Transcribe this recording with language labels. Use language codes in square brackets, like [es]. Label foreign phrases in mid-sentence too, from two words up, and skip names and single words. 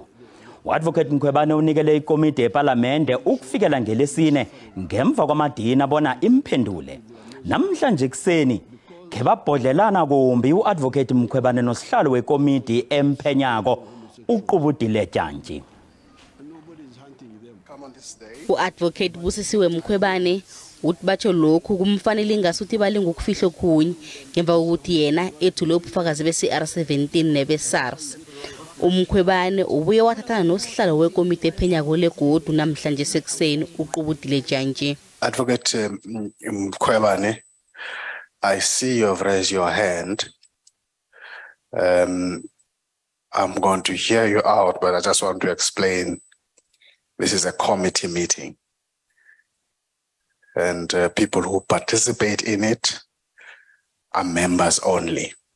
[nr] Uadvocate Mkhwebane unikele ikomiti yeParlamente ukufikela ngelesine ngemva kwamadina bona imphendule. Namhlanje kuseni kebabhodlelana kumbi uadvocate Mkhwebane nosihlalo wekomiti emphenyako uqubudile Tjantji. Uadvocate Busisiwe Mkhwebane uthi batsho lokhu kumfanele ingasuthi balinga ukufihlo khunye ngemva kokuthi yena ethule ubufakazi be-CR17 nebe-SARS. Umkhwebane ubuye wathathana nosihlalo wekomiti ephenyako legodu namhlanje sekuseni uqubudile Tjantji. [en] Advocate Mkhwebane, I see you've raised your hand. I'm going to hear you out, but I just want to explain this is a committee meeting. And people who participate in it are members only.